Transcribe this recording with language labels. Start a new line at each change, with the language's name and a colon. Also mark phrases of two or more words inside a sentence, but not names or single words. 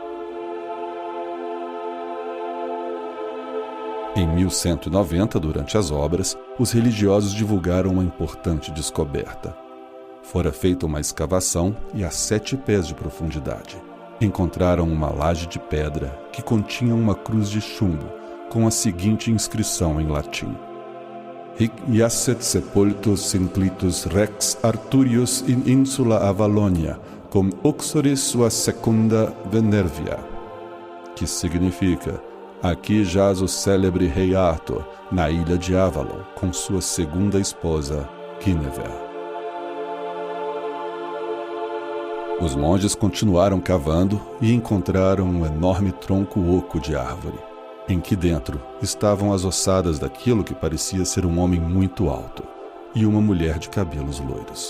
Portuguese: Em 1190, durante as obras, os religiosos divulgaram uma importante descoberta. Fora feita uma escavação e a 7 pés de profundidade. Encontraram uma laje de pedra que continha uma cruz de chumbo, com a seguinte inscrição em latim:
Latin: Hic iacet sepultus inclitus rex Arturius in insula Avalonia, cum uxoris sua secunda Venervia,
Portuguese: que significa: aqui jaz o célebre rei Arthur, na ilha de Avalon, com sua segunda esposa, Guinevere. Os monges continuaram cavando e encontraram um enorme tronco oco de árvore, em que dentro estavam as ossadas daquilo que parecia ser um homem muito alto e uma mulher de cabelos loiros.